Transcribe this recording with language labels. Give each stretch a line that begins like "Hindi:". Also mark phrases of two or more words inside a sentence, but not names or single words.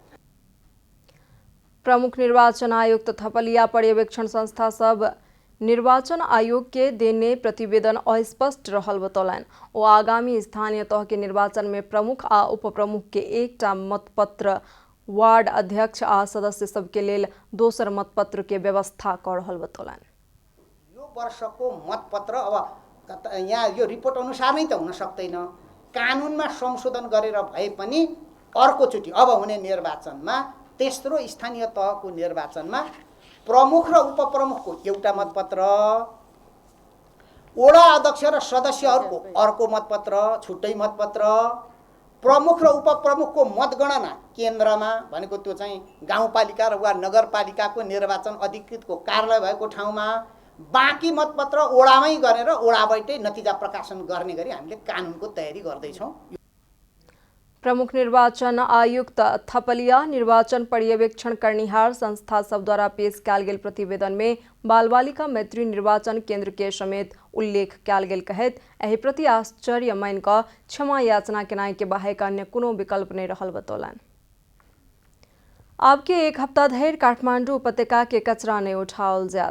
Maithili: प्रमुख निर्वाचन आयुक्त थपलिया पर्यवेक्षण संस्था सब निर्वाचन आयोग के देने प्रतिवेदन अस्पष्ट रहल बतौलनि। ओ आगामी स्थानीय तह के निर्वाचन में प्रमुख आ उप प्रमुख के एकटा मतपत्र वार्ड अध्यक्ष आ सदस्य सबके लेल दोसर मतपत्र के व्यवस्था कर रहल बतौलनि।
Nepali: यो वर्षको मतपत्र अब यहाँ यो रिपोर्ट अनुसार नै त हुन सक्दैन। कानुनमा संशोधन गरेर भए पनि अर्कोचोटि अब हुने निर्वाचनमा तेस्रो स्थानीय तहको निर्वाचनमा प्रमुख र उपप्रमुखको एउटा मतपत्र, वडा अध्यक्ष र सदस्यहरूको अर्को मतपत्र, छुट्टै मतपत्र, प्रमुख र उपप्रमुखको मतगणना केन्द्रमा भनेको त्यो चाहिँ गाउँपालिका र वा नगरपालिकाको निर्वाचन अधिकृतको कार्यालय भएको ठाउँमा, बाँकी मतपत्र ओडामै गरेर ओडाबाटै नतिजा प्रकाशन गर्ने गरी हामीले कानुनको तयारी गर्दैछौँ।
Maithili: प्रमुख निर्वाचन आयुक्त थपलिया निर्वाचन पर्यवेक्षण करनिहार संस्था सब द्वारा पेश कयल गेल प्रतिवेदन में बाल बालिका मैत्री निर्वाचन केंद्र के समेत उल्लेख कयल गेल कहैत एहि प्रति आश्चर्य मान कऽ क्षमा याचना केनाई के बाहेक अन्य कोनो विकल्प नहीं रहल बतौलन। अब के एक हफ्ता धरि काठमांडू उपत्यका के कचरा नहीं उठाओल जायत।